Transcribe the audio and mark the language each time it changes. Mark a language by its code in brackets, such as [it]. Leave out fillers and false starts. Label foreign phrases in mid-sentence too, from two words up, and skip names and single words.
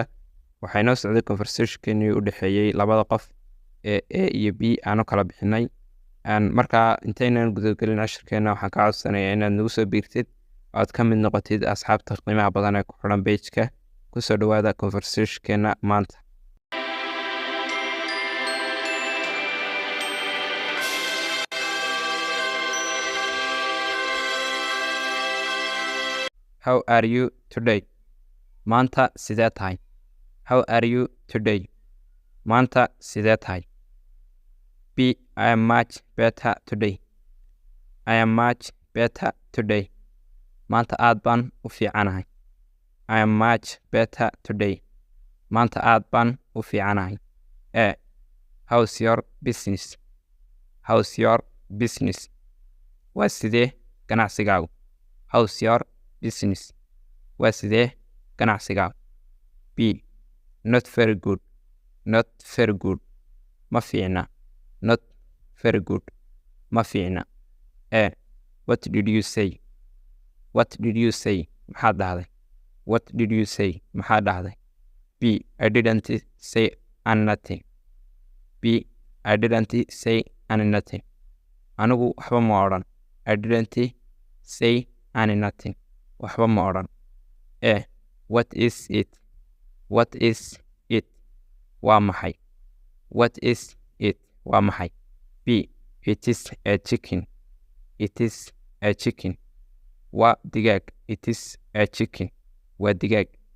[so] Waxay noo socday conversationkeenii u dhexeeyey labada qof ee A iyo B aanu kala bixinay. Markaa intaynan gudagelin cashirkeena waxaan kaa codsanayaa inaad nagu soo biirtid oo aad ka mid noqotid asxaabta qiimaha badan ee ku xidhan page-ka. Ku soo dhowaada conversationkeena maanta. [en] How are you today? [so] Maanta sidee tahay? [en] How are you today? [so] Maanta sidee tahay? B. [en] I am much better today. I am much better today. [so] Maanta aad baan u fiicanahay. [en] I am much better today. [so] Maanta aad baan u fiicanahay. [en] A. How's your business? How's your business? [so] Waa sidee ganacsigaagu? [en] How's your business? [so] Waa sidee ganacsigaagu? [en] B. Not very good. Not very good. [so] Ma fiicna. [en] Not very good. [so] Ma fiicna. [en] A. What did you say? What did you say? [so] Maxaa dhahday? [en] What did you say? [so] Maxaa dhahday? B. [en] I didn't say anything. B. I didn't say anything. [so] Anigu waxba ma odhan. [en] I didn't say anything. [so] Waxba ma odhan. A. [en] What is it? What is it? [so] Waa maxay? [en] What is it? [so] Waa maxay? B. [en] It is a chicken. It is a chicken. [so] Waa digaag. [en] It is a chicken. [so] Waa digaag.